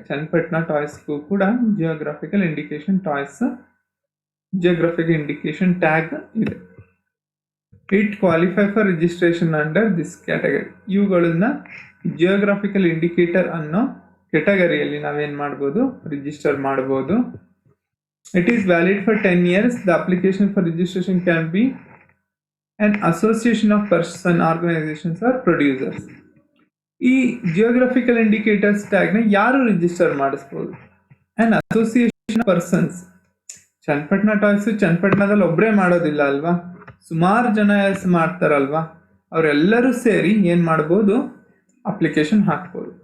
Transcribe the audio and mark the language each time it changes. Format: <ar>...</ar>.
<kn>ಚನ್ನಪಟ್ಟಣ ಟಾಯ್ಸ್ಗೂ ಕೂಡ geographical indication geographical indication tag ಇದೆ.</kn> <en>It qualify for registration under this category.</en> <kn>ಇವುಗಳನ್ನ geographical indicator ಅನ್ನೋ ಕೆಟಗರಿಯಲ್ಲಿ ನಾವೇನ್ ಮಾಡ್ಬೋದು, ರಿಜಿಸ್ಟರ್ ಮಾಡ್ಬೋದು.</kn> <en>It is valid for 10 years. The application for registration can be an association of person, organizations or producers.</en> <kn>ಈ geographical indicators ಟ್ಯಾಗ್ನ ಯಾರು register ಮಾಡಿಸ್ಬೋದು?</kn> <en>And association persons.</en> <kn>Channapatna toys ಚನ್ನಪಟ್ಟಣದಲ್ಲಿ ಒಬ್ಬರೇ ಮಾಡೋದಿಲ್ಲ ಅಲ್ವಾ, ಸುಮಾರು ಜನ ಮಾಡ್ತಾರಲ್ವಾ. ಅವರೆಲ್ಲರೂ ಸೇರಿ ಏನು ಮಾಡ್ಬೋದು, ಅಪ್ಲಿಕೇಶನ್ ಹಾಕ್ಬೋದು.</kn>